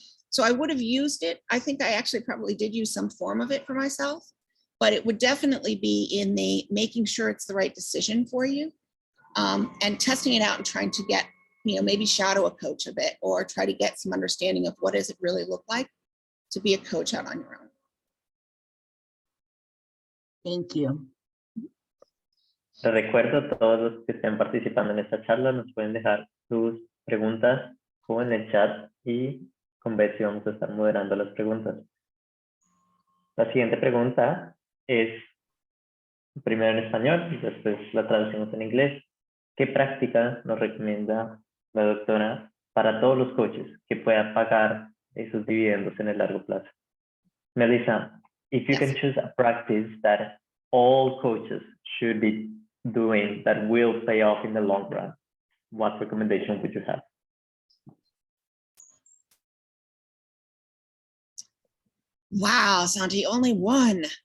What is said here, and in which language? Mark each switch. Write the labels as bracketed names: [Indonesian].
[English] So I would have used it. I think I actually probably did use some form of it for myself, but it would definitely be in the making sure it's the right decision for you, and testing it out and trying to get, maybe shadow a coach a bit or try to get some understanding of what does it really look like to be a coach out on your own. Thank you. [Spanish] Les recuerdo a todos los que estén participando en esta charla, nos pueden dejar sus preguntas o en el chat y con Betsy vamos a estar moderando las preguntas. La siguiente pregunta es primero en español y después la traducimos en inglés. ¿Qué práctica nos recomienda la doctora para todos los coaches que puedan pagar esos dividendos en el largo plazo? [English] Melissa, if you can choose a practice that all coaches should be doing that will pay off in the long run, what recommendation would you have? Wow, Santi, only one.